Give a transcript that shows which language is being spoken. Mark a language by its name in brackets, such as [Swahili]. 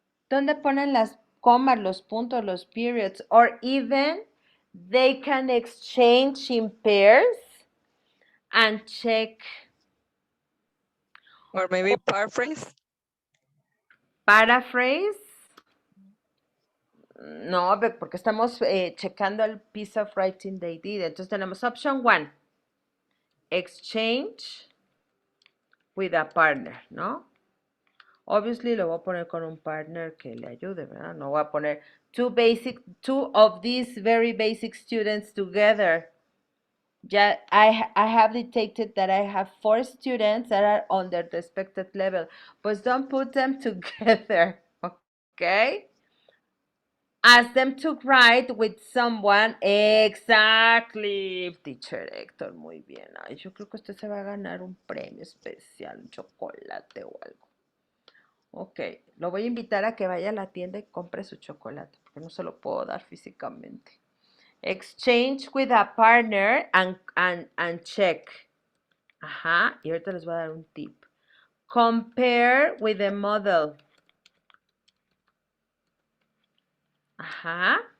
[Spanish] ¿Dónde ponen las comas, los puntos, los periods? [English] Or even they can exchange in pairs and check. Or maybe paraphrase. [Spanish] Paraphrase. No, porque estamos checando el piece of writing they did. [English] Entonces tenemos option 1. Exchange with a partner, ¿no? [Spanish] Obviously lo voy a poner con un partner que le ayude, ¿verdad? No voy a poner two of these very basic students together. [English] Ya, I have detected that I have 4 students that are on their expected level. Pues don't put them together, okay? Ask them to write with someone. Exactly, teacher Héctor, muy bien. [Spanish] Ay, yo creo que usted se va a ganar un premio especial, un chocolate o algo. Ok, lo voy a invitar a que vaya a la tienda y compre su chocolate, porque no se lo puedo dar físicamente. [English] Exchange with a partner and check. [Spanish] Ajá, y ahorita les voy a dar un tip. Compare with the model. Ajá.